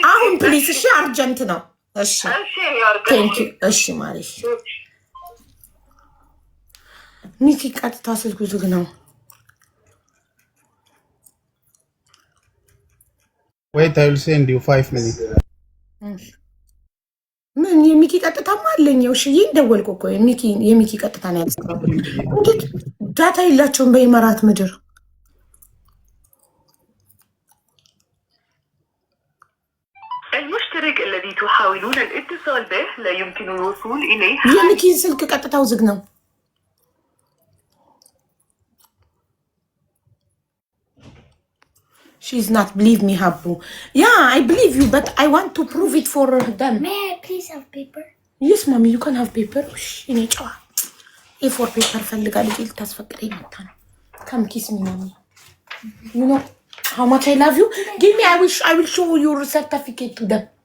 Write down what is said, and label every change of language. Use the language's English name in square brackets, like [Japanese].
[Amharic] አሁን ፕሊስ። እሺ አርጀንት ነው። እሺ [English] ቴንክ ዩ። [Amharic] እሺ ማሪሽ። ሚኪ ቀጥታ ስልኩ ዝግ ነው። [English] Wait, I will send you 5 minutes. [Amharic] ምን የሚኪ ቀጥታማ አለኝ። ውሽዬ እንደወልኩ እኮ የሚኪ ቀጥታ ነው ያልሰራው። እንዴት ዳታ የላቸውም በኢማራት ምድር? [Arabic] المشترك الذي تحاولون الاتصال به لا يمكن الوصول إليه. [Amharic] የሚኪ ስልክ ቀጥታው ዝግ ነው። [English] She's not believe me, Habu. Yeah, I believe you, but I want to prove it for them. May I please have paper? Yes, mommy, you can have paper. Shh, A4 paper [Amharic] ፈልጋለች ልታስፈቅደኝ መጣ ነው። [English] Come kiss me, mommy. You know how much I love you? Give me, I will show your certificate to them.